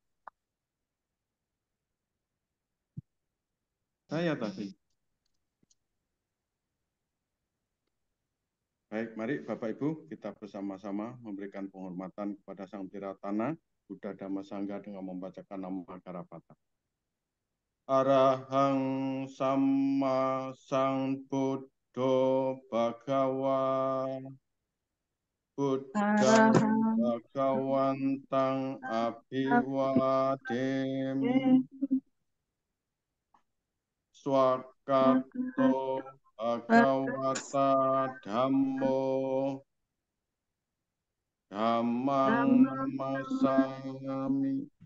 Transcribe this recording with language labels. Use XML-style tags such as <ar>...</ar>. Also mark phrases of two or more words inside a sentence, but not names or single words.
<id>Saya tadi. Baik, mari Bapak Ibu kita bersama-sama memberikan penghormatan kepada Sang Tiratana, Buddha Dhamma Sangha dengan membacakan nama Karapata.</id> <pi>Arahang Sama Sang Buddho Bhagawa Buddhang Bhagawantang Abhiwadem Swakato Bhagawata Dhammo Dhammang Namasami</pi>